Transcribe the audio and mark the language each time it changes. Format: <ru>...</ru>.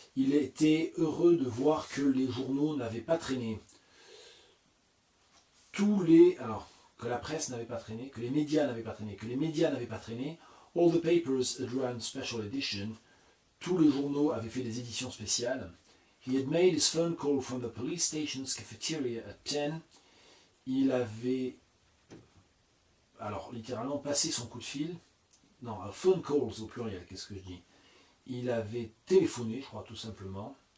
<fr>Il était heureux de voir que les journaux n'avaient pas traîné. Que la presse n'avait pas traîné, que les médias n'avaient pas traîné,</fr> <en>all the papers had run special edition,</en> <fr>tous les journaux avaient fait des éditions spéciales.</fr> <en>He had made his phone call from the police station's cafeteria at 10.</en> <fr>Il avait, alors littéralement, passé son coup de fil. Non,</fr> <en>phone calls</en> <fr>au pluriel, qu'est-ce que je dis ? Il avait téléphoné, je crois tout simplement.</fr>